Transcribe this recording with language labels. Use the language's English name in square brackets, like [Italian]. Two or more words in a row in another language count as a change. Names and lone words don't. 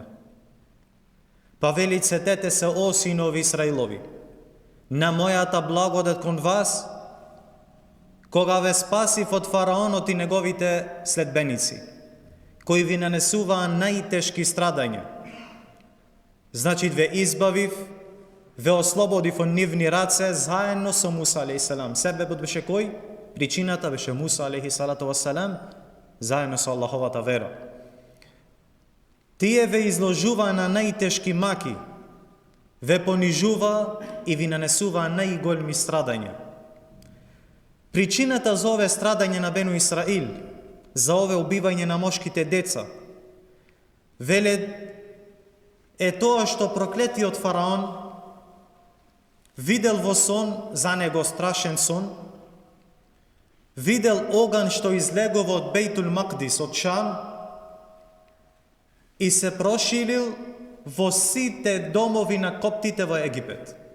[Macedonian] Па велит: сетете се о синови Исраилови на мојата благодет кон вас, кога ве спасив од фараонот и неговите следбеници, кои ви нанесуваа најтешки страдања. Значи ве избавив, ве ослободив од нивни раце заедно со Муса [Arabic] عليه السلام. [Macedonian] Себебот беше кој? Причината беше Муса [Arabic] عليه الصلاة والسلام [Macedonian] заедно со Аллаховата вера. Тие ве изложува на најтешки маки, ве понижува и ви нанесува најголеми страдања. Причината за ове страдање на Бену Исраил, за ове убивање на мошките деца, веле е тоа што проклетиот фараон видел во сон за него страшен сон, видел оган што излегува од Бейтул Макдис, од Шам, и се проширил во сите домови на коптите во Египет.